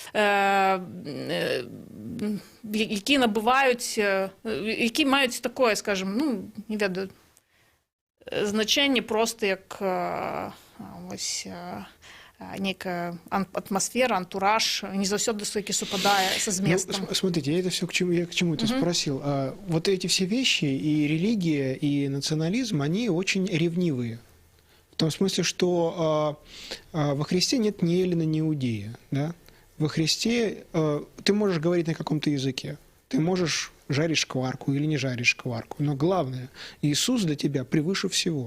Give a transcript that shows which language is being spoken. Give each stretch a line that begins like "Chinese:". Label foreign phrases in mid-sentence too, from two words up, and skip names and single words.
Belarusian: набываюць, які маюць такое, скажем, не ведаю, значэнне проста як нейкая атмасфера, антураж, не заўсёды які супадае са зместам.
Russian: Смотрите, я к чему это спросил. Вот эти все вещи, и религия, и национализм, они очень ревнивые. В том смысле, что во Христе нет ни Эллина, ни Иудея, да? Во Христе ты можешь говорить на каком-то языке, ты можешь жарить шкварку или не жарить шкварку, но главное, Иисус для тебя превыше всего.